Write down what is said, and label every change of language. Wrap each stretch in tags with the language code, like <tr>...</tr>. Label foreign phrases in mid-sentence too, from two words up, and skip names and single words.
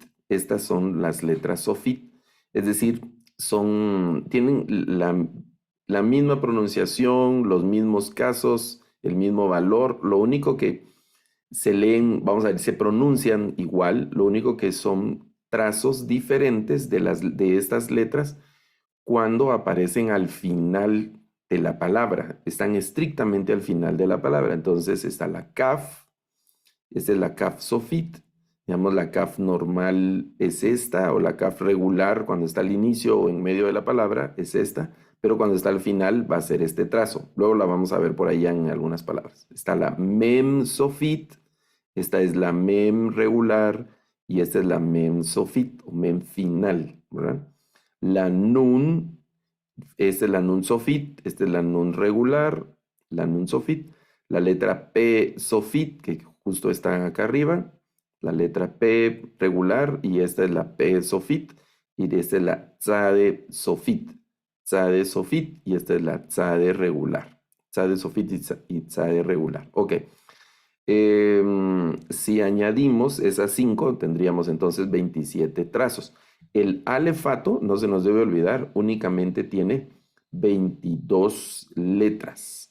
<es>Estas son las letras sofit, es decir, tienen la misma pronunciación, los mismos casos, el mismo valor, lo único que se leen, vamos a ver, se pronuncian igual, lo único que son trazos diferentes de estas letras cuando aparecen al final de la palabra, están estrictamente al final de la palabra. Entonces está la kaf, esta es la</es> <he>כף סופית,</he> <es>digamos la kaf normal es esta, o la kaf regular cuando está al inicio o en medio de la palabra es esta, pero cuando está al final va a ser este trazo. Luego la vamos a ver por allá en algunas palabras. Está la</es> <he>מם סופית,</he> <es>esta es la mem regular y esta es la</es> <he>מם סופית</he> <es>o mem final, ¿verdad? La nun, esta es la</es> <he>נון סופית,</he> <es>esta es la nun regular, la</es> <he>נון סופית,</he> <es>la letra</es> <he>פ סופית,</he> <es>que justo está acá arriba, la letra P regular, y esta es la</es> <he>פ סופית,</he> <es>y esta es la</es> <he>צדי סופית. צדי סופית</he> <es>y esta es la tzade regular.</es> <he>צדי סופית</he> <es>y tzade regular. Ok. Si añadimos esas 5, tendríamos entonces 27 trazos. El alefato, no se nos debe olvidar, únicamente tiene 22 letras.</es>